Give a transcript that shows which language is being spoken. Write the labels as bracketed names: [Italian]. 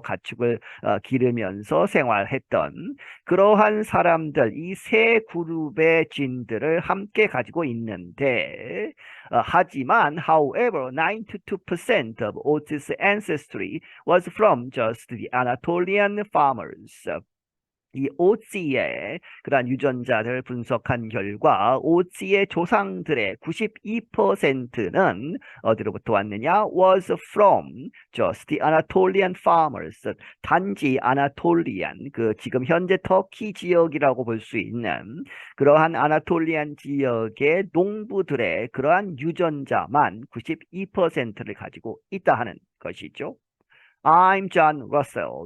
[Korean] 가축을 기르면서 생활했던 그러한 사람들 이 세 그룹의 진들을 함께 가지고 있는데 하지만 [English] however 92% of Otis' ancestry was from just the Anatolian farmers. [Korean] 이 오지의 그러한 유전자를 분석한 결과 오지의 조상들의 92%는 어디로부터 왔느냐? [English] was from just the Anatolian farmers. [Korean] 단지 아나톨리안, 그 지금 현재 터키 지역이라고 볼 수 있는 그러한 아나톨리안 지역의 농부들의 그러한 유전자만 92%를 가지고 있다 하는 것이죠. [English] I'm John Russell.